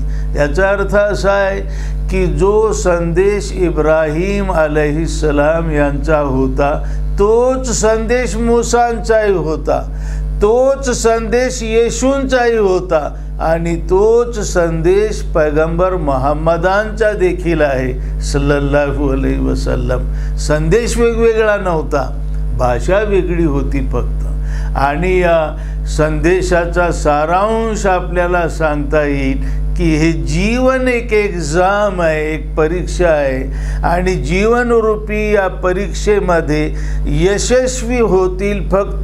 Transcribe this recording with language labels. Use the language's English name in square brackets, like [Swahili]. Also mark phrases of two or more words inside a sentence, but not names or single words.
[Marathi] याचा अर्थ असा आहे की जो संदेश इब्राहिम अलैहिस्सलाम यांचा होता तोच संदेश मूसांचाही होता, तोच संदेश येशूंचाही होता आणि तोच संदेश पैगंबर मुहम्मदांचा देखील आहे [Arabic] صلى الله عليه وسلم. [Marathi] संदेश वेगवेगळा नव्हता, भाषा वेगळी होती फक्त. आणि या संदेशाचा सारांश आपल्याला सांगता येईल की हे जीवन एक एक्झाम आहे, एक परीक्षा आहे आणि जीवनरूपी या परीक्षेमध्ये यशस्वी होतील फक्त